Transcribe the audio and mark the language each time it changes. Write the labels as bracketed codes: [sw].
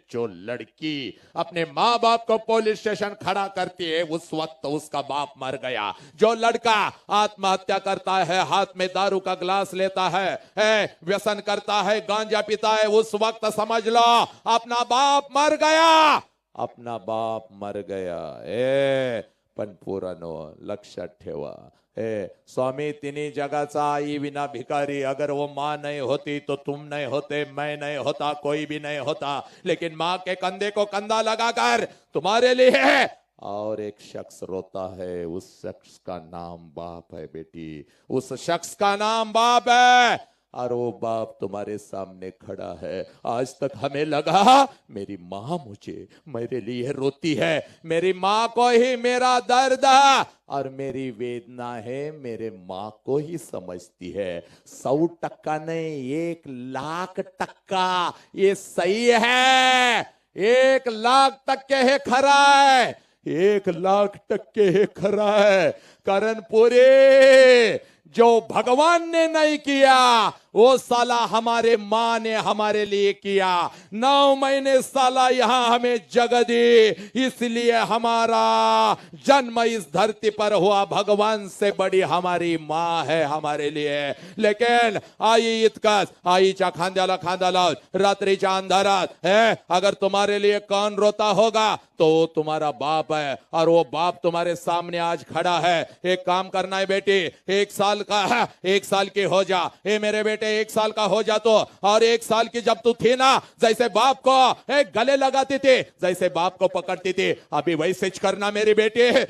[hi] जो लड़की अपने माँ बाप को पुलिस स्टेशन खड़ा करती है, उस वक्त उसका बाप मर गया. जो लड़का आत्महत्या करता है, हाथ में दारू का ग्लास लेता है, व्यसन करता है, गांजा पीता है, उस वक्त समझ लो अपना बाप मर गया. अपना बाप मर गया. [mr] पण पोरांनो लक्षात ठेवा, स्वामी तिन्ही जगाचा आई विना भिखारी. [hi] अगर वो माँ नहीं होती तो तुम नहीं होते, मैं नहीं होता, कोई भी नहीं होता. लेकिन माँ के कंधे को कंधा लगाकर तुम्हारे लिए और एक शख्स रोता है. उस शख्स का नाम बाप है बेटी. उस शख्स का नाम बाप है. और वो बाप तुम्हारे सामने खड़ा है. आज तक हमें लगा मेरी माँ मुझे मेरे लिए रोती है, मेरी माँ को ही मेरा दर्द और मेरी वेदना है मेरे माँ को ही समझती है. 100% नहीं, 1,00,000% ये सही है. [mr] 1,00,000% हे खरा है. 1,00,000% हे खरा है. [hi] कारण पुरे जो भगवान ने नहीं किया वो साला हमारे माँ ने हमारे लिए किया. 9 महीने साला यहाँ हमें जगह दी, इसलिए हमारा जन्म इस धरती पर हुआ. भगवान से बड़ी हमारी माँ है हमारे लिए. लेकिन [mr] आई इतकंच, आईच्या खांद्याला खांदा लावून रात्रीच्या अंधारात [hi] अगर तुम्हारे लिए कौन रोता होगा तो तुम्हारा बाप है. और वो बाप तुम्हारे सामने आज खड़ा है. एक काम करना है बेटी, 1 साल की हो जा. मेरे बेटे बेटे 1 साल का हो जा तो, और 1 साल की जब तू थी ना, जैसे बाप को एक गले लगाती थी, जैसे बाप को पकड़ती थी, अभी वैसे करना मेरी बेटी।